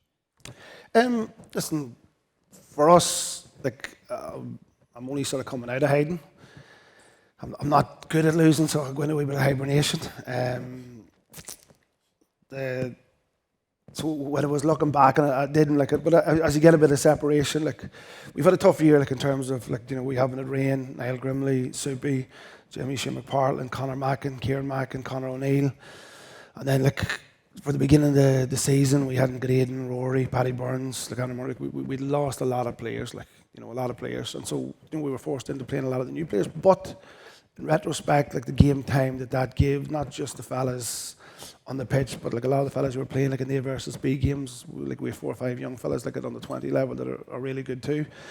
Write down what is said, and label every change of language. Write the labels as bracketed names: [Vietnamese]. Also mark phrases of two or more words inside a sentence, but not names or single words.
[English] Listen, for us, like, I'm only sort of coming out of hiding. I'm not good at losing, so I'll go into a wee bit of hibernation. So when I was looking back, and I didn't like it, but as you get a bit of separation, like, we've had a tough year, like, in terms of, like, you know, we haven't had Rain, Niall Grimley, Soupy, Jimmy Sheahan McPartland, Conor Mackin, Kieran Mackin, Conor O'Neill. And then, like, for the beginning of the season, we hadn't Graydon, Rory, Paddy Burns, like, we lost a lot of players, like, you know, a lot of players. And so, you know, we were forced into playing a lot of the new players. But in retrospect, like, the game time that gave, not just the fellas on the pitch, but like a lot of the fellas who were playing like in the A versus B games, like we have 4 or 5 young fellas like at under 20 level that are really good too.